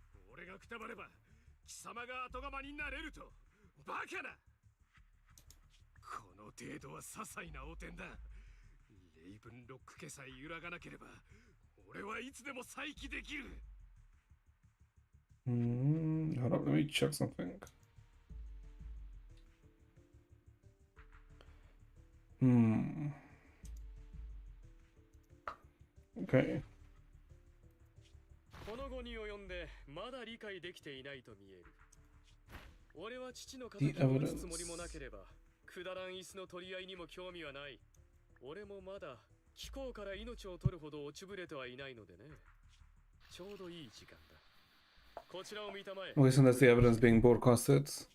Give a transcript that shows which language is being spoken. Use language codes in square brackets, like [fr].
[ja] 俺がくたばれば貴様が後釜になれるとバカな。この程度は些細な汚点だ。レイブンロック家さえ揺らがなければ俺はいつでも再起できる。 [en] Hold up, let me check something. Okay. [ja] この後に及んでまだ理解できていないと見える。俺は父の敵を撃つつもりもなければくだらん椅子の取り合いにも興味はない。俺もまだ気候から命を取るほど落ちぶれてはいないのでね。ちょうどいい時間だ。こちらを見たまえ。 [en] Okay, so that's the evidence being broadcasted.